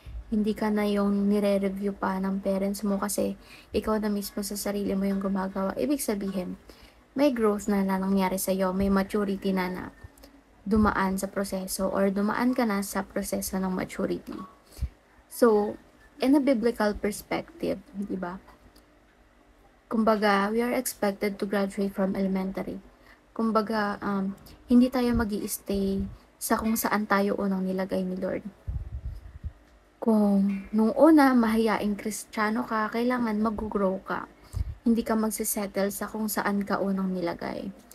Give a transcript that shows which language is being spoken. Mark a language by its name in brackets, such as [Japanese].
[Filipino] Hindi ka na yung nire-review pa ng parents mo kasi ikaw na mismo sa sarili mo yung gumagawa. Ibig sabihin, may growth na nangyari sa'yo, may maturity na dumaan sa proseso [English] or [Filipino] dumaan ka na sa proseso ng maturity. [English] So, in a biblical perspective, di ba? [Filipino] Kumbaga, [English] we are expected to graduate from elementary. [Filipino] Kumbaga, hindi tayo magi-stay sa kung saan tayo unang nilagay ni Lord. Kung nung una mahiyaing Kristiyano ka, kailangan mag-grow ka. Hindi ka magsisettle sa kung saan ka unang nilagay.